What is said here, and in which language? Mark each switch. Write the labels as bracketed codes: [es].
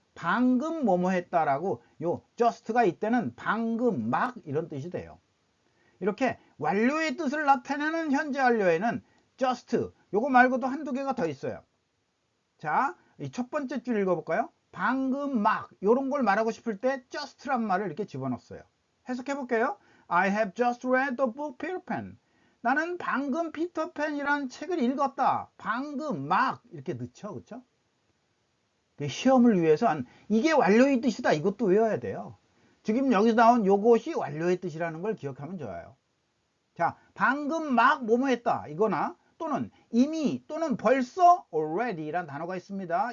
[ko] 방금 뭐뭐 했다라고 요 just가 이때는 방금 막 이런 뜻이 돼요. 이렇게 완료의 뜻을 나타내는 현재 완료에는 just 요거 말고도 한두 개가 더 있어요. 자, 이 첫 번째 줄 읽어볼까요? 방금 막 요런 걸 말하고 싶을 때 just란 말을 이렇게 집어넣었어요. 해석해 볼게요. [en] I have just read the book Peter Pan. [ko] 나는 방금 피터팬이라는 책을 읽었다. 방금 막 이렇게 넣죠. 그렇죠? 시험을 위해서 이게 완료의 뜻이다. 이것도 외워야 돼요. 지금 여기서 나온 요것이 완료의 뜻이라는 걸 기억하면 좋아요. 자, 방금 막 뭐뭐 했다. 이거나 또는 이미 또는 벌써 already란 단어가 있습니다.